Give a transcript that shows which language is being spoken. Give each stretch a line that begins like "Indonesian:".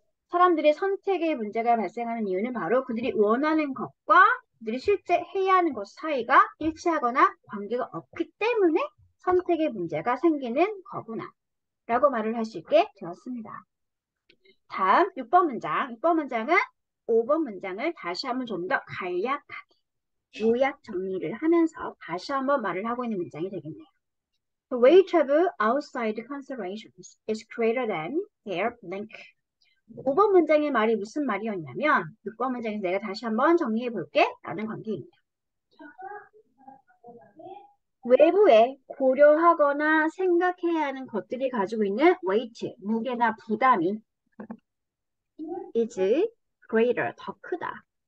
Korean: 사람들의 선택의 문제가 발생하는 이유는 바로 그들이 원하는 것과 그들이 실제 해야 하는 것 사이가 일치하거나 관계가 없기 때문에 선택의 문제가 생기는 거구나 라고 말을 할 수 있게 되었습니다. 다음 6번 문장. 6번 문장은 5번 문장을 다시 한번 좀 더 간략하게 요약 정리를 하면서 다시 한번 말을 하고 있는 문장이 되겠네요.
English: The weight of outside considerations is greater than their blank.
Korean: 5번 문장의 말이 무슨 말이었냐면 6번 문장에서 내가 다시 한번 정리해 볼게 라는 관계입니다. 외부에 고려하거나 생각해야 하는 것들이 가지고 있는 weight, 무게나 부담이
English: is greater,
Korean: 더 크다.